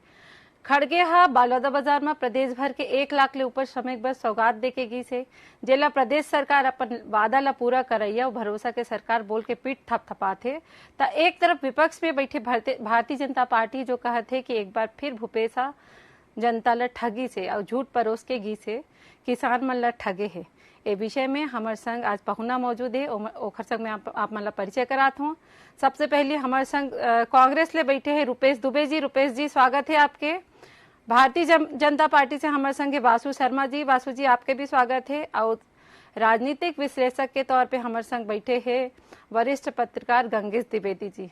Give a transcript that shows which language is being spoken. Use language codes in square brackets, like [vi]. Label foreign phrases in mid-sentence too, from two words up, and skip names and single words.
[hne] खड़गे हा बालौदा बाजार में प्रदेश भर के 1 लाख ले ऊपर श्रमिक बस सौगात देके गी से, जेला प्रदेश सरकार अपन वादा ला पूरा करैया और भरोसा के सरकार बोल के पीठ थपथपाथे। ता एक तरफ विपक्ष में बैठे भारतीय जनता पार्टी जो कहते कि एक बार फिर भूपेशा जनता ला ठगी से और झूठ परोस के गी से किसान मन ला ठगे है। ए विषय में हमारे संग आज पहुना मौजूद है, ओखर संग में आप मन ला परिचय करात हूँ। सबसे पहले हमारे संग कांग्रेस ले बैठे हैं रुपेश दुबे जी। रुपेश जी, स्वागत है आपके। भारतीय जनता पार्टी से हमारे संग वासु शर्मा जी। वासु जी, आपके भी स्वागत है। और राजनीतिक विश्लेषक के तौर पे हमारे संग बैठे हैं वरिष्ठ पत्रकार गंगेश द्विवेदी जी।